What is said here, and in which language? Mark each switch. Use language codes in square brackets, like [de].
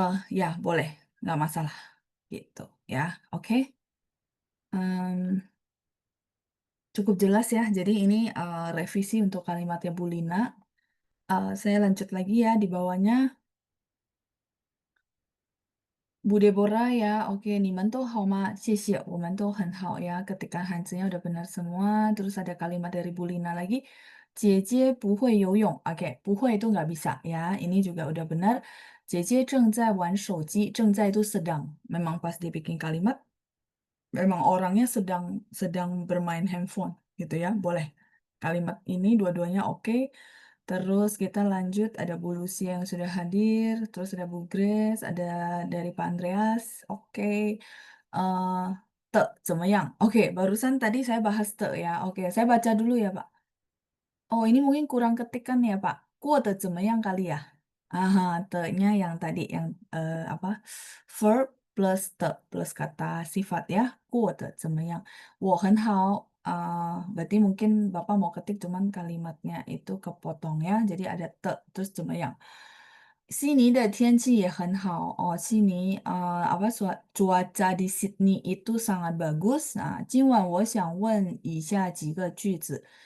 [id] Ya, boleh, nggak masalah. Gitu, ya. Oke. Em, Cukup jelas ya. Jadi ini revisi untuk kalimatnya Bu Lina. Saya lanjut lagi ya di bawahnya. [zh] Bu Deborah [id] ya, oke, [zh] 你们都好吗？谢谢，我们都很好ya. [id] Ketika Hansinya udah benar semua, terus ada kalimat dari Bu Lina lagi. [zh] 姐姐不会游泳. [id] Oke, 不会 itu nggak bisa ya. Ini juga udah benar. [zh] 姐姐正在玩手机. 正在 [id] itu sedang. Memang pas dibikin kalimat, memang orangnya sedang bermain handphone gitu ya. Boleh. kalimat ini dua-duanya oke. Terus kita lanjut ada Bu Lucia yang sudah hadir, terus ada Bu Grace, ada dari Pak Andreas, oke. Eh, te, 怎么样?Oke, barusan tadi saya bahas te ya. Oke, saya baca dulu ya, Pak. Oh, ini mungkin kurang ketikan ya, Pak. [zh] 过得怎么样 [id] kali ya? Aha, te-nya yang tadi yang apa? Verb plus te plus kata sifat ya. [zh] 过得怎么样?我很好. [id] Berarti mungkin Bapak mau ketik cuman kalimatnya itu kepotong ya. Jadi ada te terus 怎么样? [zh] Sydney 的天气也很好哦。 [id] apa cuaca di Sydney itu sangat bagus. [zh] Nah, 今晚我想问以下几个句子.